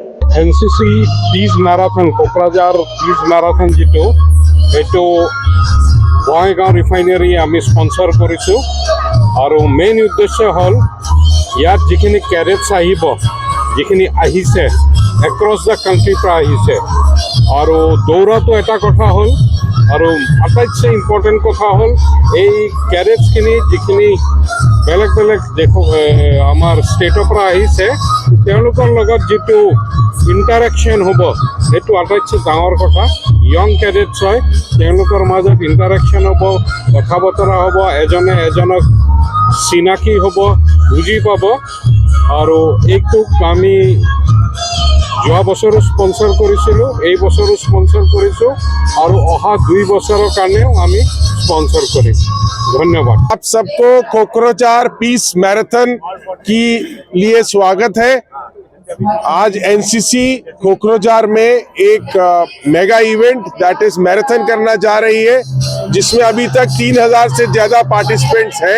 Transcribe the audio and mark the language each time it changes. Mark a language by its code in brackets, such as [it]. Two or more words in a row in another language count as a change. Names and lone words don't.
[as] এনচিচি পিচ মেৰাথন ক'ক্ৰাঝাৰ পিচ মেৰাথন জিতু এটো বঙাইগাঁও ৰিফাইনাৰী আমি স্পন্সৰ কৰিছো আৰু মেইন উদ্দেশ্য হ'ল যাত যিখিনি কেডেটছ আহিব যিখিনি আহিছে [en] across the country [as] পৰা আহিছে আৰু দৌৰাটো এটা কথা হল আৰু আটাইতকৈ ইম্পৰ্টেণ্ট কথা হল এই ক্যাডেটছখিনি যিখিনি বেলেগ বেলেগ আমাৰ ষ্টেটৰ পৰা আহিছে তেওঁলোকৰ লগত যিটো ইণ্টাৰেকশ্যন হ'ব সেইটো আটাইতকৈ ডাঙৰ কথা। ইয়ং ক্যাডেটছ হয় তেওঁলোকৰ মাজত ইণ্টাৰেকশ্যন হ'ব, কথা বতৰা হ'ব, এজনে এজনক চিনাকি হ'ব, বুজি পাব আৰু এইটোক আমি যোৱা বছৰো স্পন্সৰ কৰিছিলোঁ, এই বছৰো স্পন্সৰ কৰিছোঁ আৰু অহা 2 বছৰৰ কাৰণেও আমি [hi] स्पॉन्सर करें। धन्यवाद। आप सबको कोकराझार पीस मैराथन की लिए स्वागत है। आज एनसीसी कोकराझार में एक [en] mega event that is marathon [hi] करना जा रही है, जिसमें अभी तक 3000 से ज्यादा पार्टिसिपेंट्स हैं।